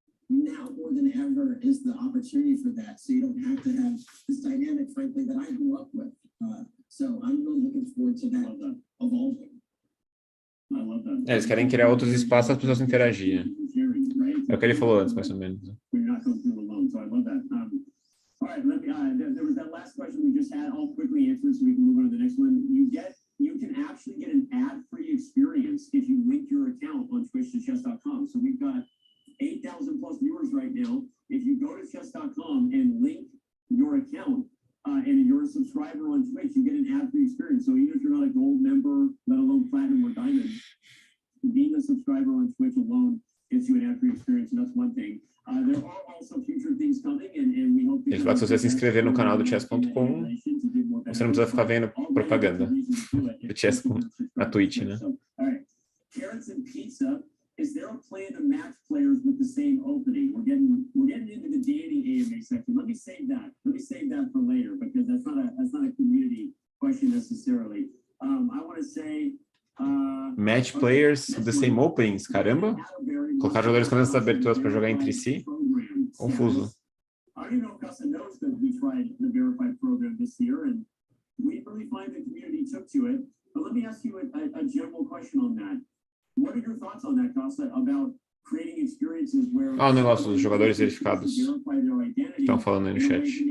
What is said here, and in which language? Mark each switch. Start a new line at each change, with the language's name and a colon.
English: Now more than ever is the opportunity for that, so you don't have to have this dynamic, frankly, that I grew up with. So I'm really looking forward to that evolving. I love that.
Portuguese: Eles querem criar outros espaços para as pessoas interagirem. É o que ele falou antes, mais ou menos.
English: We're not going through alone, so I love that. All right, there was that last question we just had. I'll quickly answer so we can move on to the next one. You can actually get an ad-free experience if you link your account on Twitch to Chess.com. So we've got 8,000 plus viewers right now. If you go to Chess.com and link your account and you're a subscriber on Twitch, you get an ad-free experience. So even if you're not a gold member, let alone platinum or diamond, being a subscriber on Twitch alone gets you an ad-free experience, and that's one thing. There are also future things coming, and we hope.
Portuguese: Ele fala que se você se inscrever no canal do Chess.com, você não precisa ficar vendo propaganda do Chess na Twitch, né?
English: All right, carrots and pizza. Is there a plan to match players with the same opening? We're getting into the dating AMA section. Let me save that for later, because that's not a community question necessarily. I want to say match players with the same openings, caramba.
Portuguese: Colocar jogadores com essas aberturas para jogar entre si. Confuso.
English: I don't even know if Carlsen knows that we tried the verified program this year, and we really find the community took to it. But let me ask you a general question on that. What are your thoughts on that, Carlsen, about creating experiences where
Portuguese: o negócio dos jogadores verificados. Estão falando aí no chat.